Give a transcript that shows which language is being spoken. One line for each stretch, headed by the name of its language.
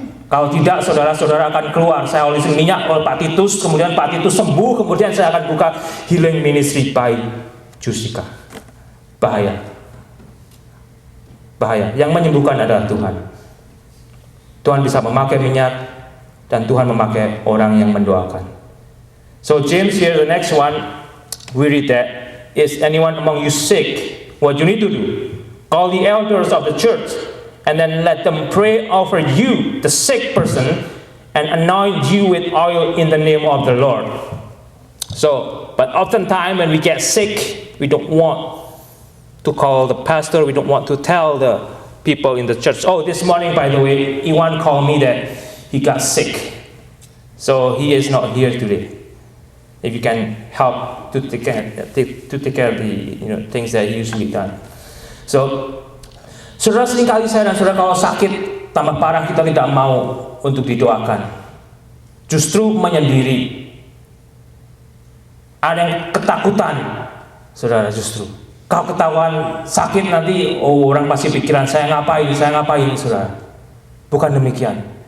Indonesian: Kalau tidak, saudara-saudara akan keluar, saya olesin minyak oleh Pak Titus, kemudian Pak Titus sembuh, kemudian saya akan buka
English: healing ministry
Indonesian: by Jusika. Bahaya. Bahaya. Yang menyembuhkan adalah Tuhan. Tuhan bisa memakai minyak, dan Tuhan memakai orang yang mendoakan.
English: So James here, the next one, we read that, is anyone among you sick? What you need to do? Call the elders of the church, and then let them pray over you, the sick person, and anoint you with oil in the name of the Lord. So, but oftentimes when we get sick, we don't want to call the pastor, we don't want to tell the people in the church. Oh, this morning, by the way, Iwan called me that he got sick. So he is not here today. If you can help to take care of the things that he usually done.
Indonesian: So, saudara, seringkali saya dan saudara kalau sakit tambah parah kita tidak mau untuk didoakan, justru menyendiri. Ada yang ketakutan, saudara, justru kalau ketahuan sakit nanti, oh, orang pasti pikiran saya ngapain, saudara. Bukan demikian.